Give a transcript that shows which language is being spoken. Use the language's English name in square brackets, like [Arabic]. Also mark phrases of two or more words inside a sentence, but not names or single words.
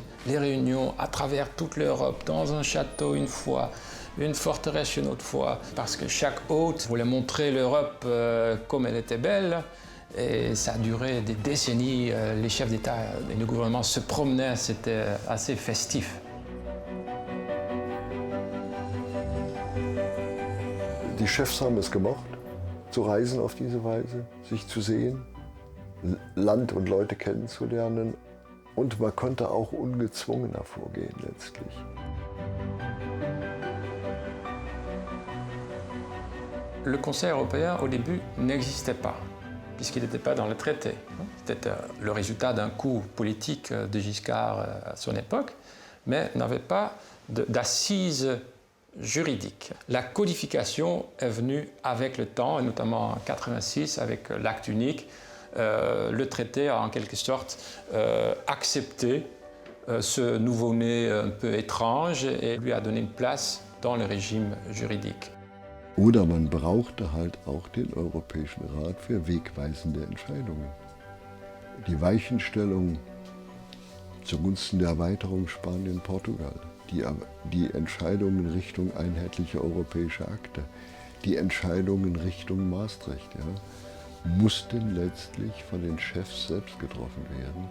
[French] Les réunions à travers toute l'Europe, dans un château une fois, une forteresse une autre fois, parce que chaque hôte voulait montrer l'Europe comme elle était belle. Et ça a duré des décennies. Les chefs d'État et de gouvernement se promenaient, c'était assez festif. [German] Die Chefs haben es gemocht, zu reisen auf diese Weise, sich zu sehen, Land und Leute kennenzulernen. Und man konnte auch ungezwungener vorgehen letztlich. [French] Le Conseil européen, au début, n'existait pas, puisqu'il n'était pas dans le traité. C'était le résultat d'un coup politique de Giscard à son époque, mais n'avait pas d'assises juridiques. La codification est venue avec le temps, et notamment en 1986, avec l'acte unique. Le traité a en quelque sorte accepté ce nouveau-né un peu étrange et lui a donné une place dans le régime juridique. [German] Oder man brauchte halt auch den Europäischen Rat für wegweisende Entscheidungen. Die Weichenstellung zugunsten der Erweiterung Spanien-Portugal, die Entscheidungen in Richtung einheitliche europäische Akte, die Entscheidung in Richtung Maastricht, ja, mussten letztlich von den Chefs selbst getroffen werden.